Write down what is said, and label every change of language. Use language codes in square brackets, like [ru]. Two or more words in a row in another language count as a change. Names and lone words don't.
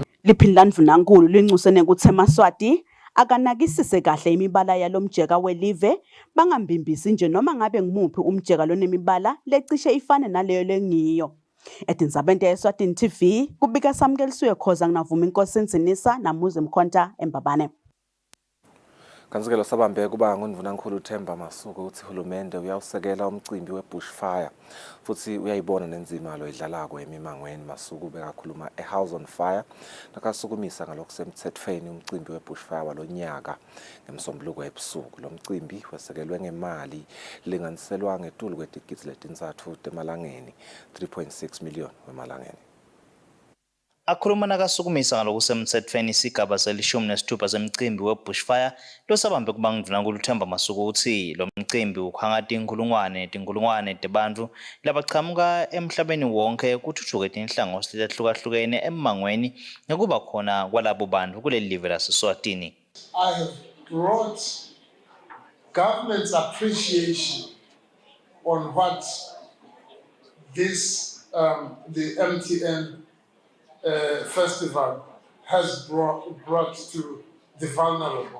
[ss] Liphini landvunankulu lincusene ukuthi eMaswati akanakisise kahle imibala yalomjeka welive bangambimbisi nje noma ngabe ngimuphi umjeka lonemibala lecishe ifane naleyo lengiyo. Etindzabeni te-Eswatini TV kubika samkelisiwe Khoza nginavuma inkosi Nzinisa namuze Mkhonta eMbabane. Kanzikelo sabambe kuba nguNdunankulu uThemba Masuku uthi uhulumende uyawusekela umcimbi webushfire futhi uyayibona nenzima lo idlalako emimangweni. Masuku bekakhuluma eHouse on Fire nakasukumisa ngalokusemthethweni umcimbi webushfire walonyaka ngemsombuluko ebusuku. Lo mcimbi wesekelwe ngemali linganiselwa ngetulu kwetigidi letintsatfu temalangeni 3.6 million wemalangeni. Akhuluma nakasukumisa ngalokusemthethweni isigaba selishumi nesithupha semcimbi webushfire losabambe kuba nguNdunankulu uThemba Masuku uthi lo mcimbi ukhangata inkulungwane tebantu labachamuka emhlabeni wonke kuthuthuke tinhlangothi letahlukahlukene emangweni ngekuba khona kwalabo bantu kuleli live laseSwatini. [en] I have brought government's appreciation on what this the MTN festival has brought to the vulnerable.